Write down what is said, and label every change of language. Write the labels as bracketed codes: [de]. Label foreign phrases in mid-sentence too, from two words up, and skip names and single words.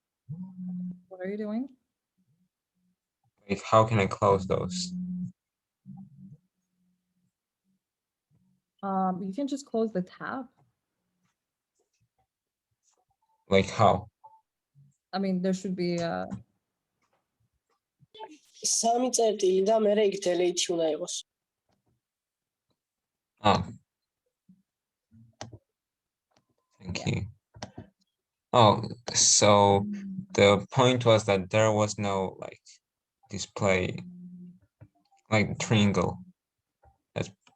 [en] What are you doing? Like, how can I close those? You can just close the tab. Like how? I mean, there should be [ka] სამი წერტილი და მე იქ delete უნდა იყოს. [en] Oh. Thank you. Oh, so the point was that there was no like display, like triangle. That's